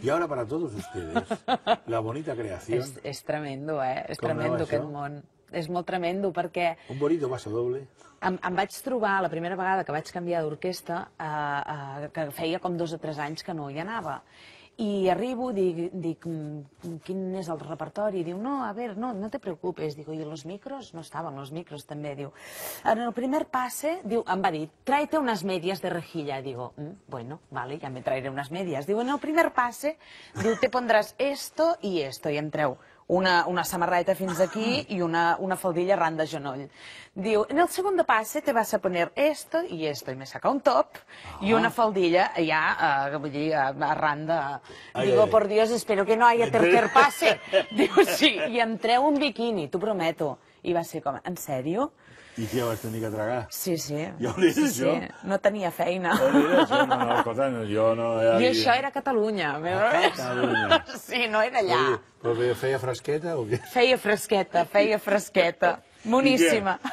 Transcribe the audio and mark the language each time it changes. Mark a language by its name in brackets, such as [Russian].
[Spanish] Y ahora para todos ustedes, la bonita creación. [Catalan] És tremendo, És tremendo aquest món. És molt tremendo perquè... [Spanish] Un bonito paso doble. [Catalan] Em vaig trobar, la primera vegada que vaig canviar d'orquestra, que feia com 2 o 3 anys que no hi anava. I arribo, dic, quin és el repertori? [Spanish] Diu, no, a ver, no te preocupes. Digo, ¿y los micros? No estaban los micros també. [Catalan] Diu, en el primer pase, diu, em va dir, [Spanish] tráete unas medias de rejilla. Digo, bueno, vale, ya me traeré unas medias. Diu, en el primer pase, diu, te pondrás esto y esto. [Catalan] I em treu una samarreta fins aquí i una faldilla arran de genoll. [Spanish] Diu, en el segundo pase te vas a poner esto y esto. I me saca un top y una faldilla ja, [Catalan] vull dir, arran de... [Spanish] Digo, por Dios, espero que no haya tercer pase. [Catalan] Diu, sí, i em treu un biquini, t'ho prometo. I va ser com, en sèrio? I què vas tenir que tragar? Sí. Ja ho diré això? No tenia feina. No, escolta, jo no... I això era a Catalunya. Catalunya. Sí, no era allà. Però feia fresqueta o què? Feia fresqueta. Moníssima.